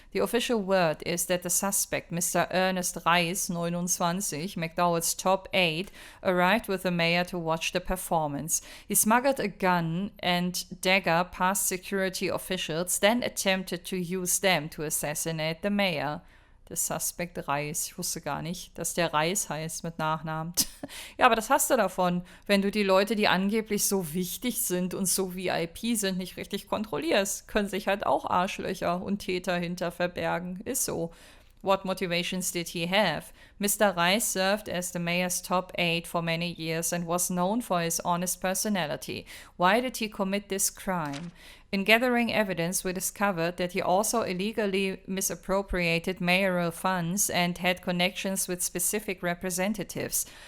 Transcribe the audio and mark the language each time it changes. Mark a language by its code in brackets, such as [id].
[en] The official word is that the suspect, Mr. Ernest Reis, 29, McDowell's top aide, arrived with the mayor to watch the performance. He smuggled a gun and dagger past security officials, then attempted to use them to assassinate the mayor. [de] Der Suspect Reis. Ich wusste gar nicht, dass der Reis heißt mit Nachnamen. Ja, aber das hast du davon, wenn du die Leute, die angeblich so wichtig sind und so VIP sind, nicht richtig kontrollierst. Können sich halt auch Arschlöcher und Täter hinter verbergen. Ist so. [en] What motivations did he have? Mr. Reis served as the mayor's top aide for many years and was known for his honest personality. Why did he commit this crime? In gathering evidence, we discovered that he also illegally misappropriated mayoral funds and had connections with specific representatives.